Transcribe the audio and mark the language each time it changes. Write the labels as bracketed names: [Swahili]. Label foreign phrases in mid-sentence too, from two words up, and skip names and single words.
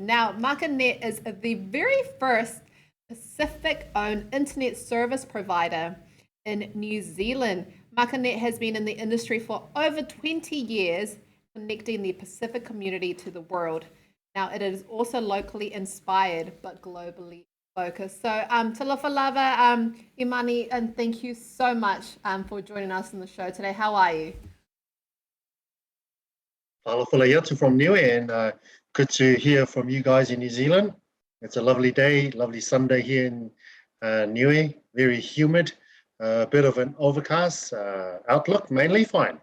[English] Now, MakaNet is the very first Pacific-owned internet service provider in New Zealand. MakaNet has been in the industry for over 20 years, connecting the Pacific community to the world. Now, it is also locally inspired, but globally focused. So, [Samoan] talofa lava, Emani, [English] and thank you so much for joining us on the show today. How are you? Alofa from Niue, and good to hear from you guys in New Zealand. It's a lovely day, lovely Sunday here in Niue, very humid, a bit of an overcast outlook, mainly fine.